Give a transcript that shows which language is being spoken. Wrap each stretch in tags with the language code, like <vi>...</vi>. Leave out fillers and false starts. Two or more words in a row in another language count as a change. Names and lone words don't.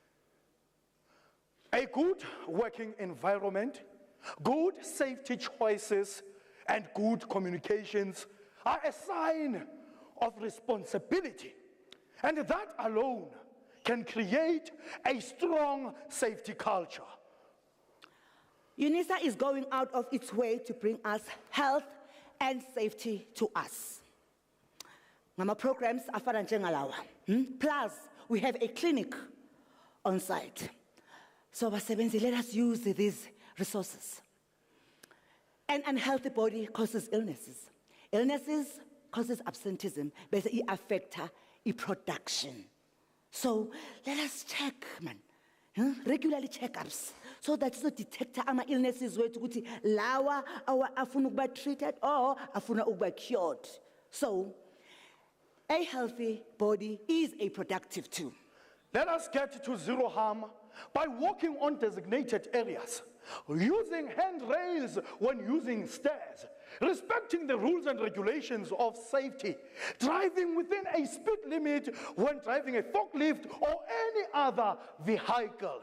<en>A good working environment, good safety choices, and good communications are a sign of responsibility. And that alone can create a strong safety culture. UNISA is going out of its way to bring us health and safety to us.</en> <zu>Ngama programs afana njengalawa.</zu> <en>Plus, we have a clinic on site. So basebenzi, let us use these resources. An unhealthy body causes illnesses. Illnesses causes absenteeism,</en> <zu>bese i-affecta i-production.</zu> <en>So let us check, man. Regularly checkups, so that so detect</en> <zu>ama illnesses wethu ukuthi lawa afuna ukuba treated or afuna ukuba cured.</zu> <en>So a healthy body is a productive tool. Let us get to zero harm by walking on designated areas, using handrails when using stairs, respecting the rules and regulations of safety, driving within a speed limit when driving a forklift or any other vehicle.</en>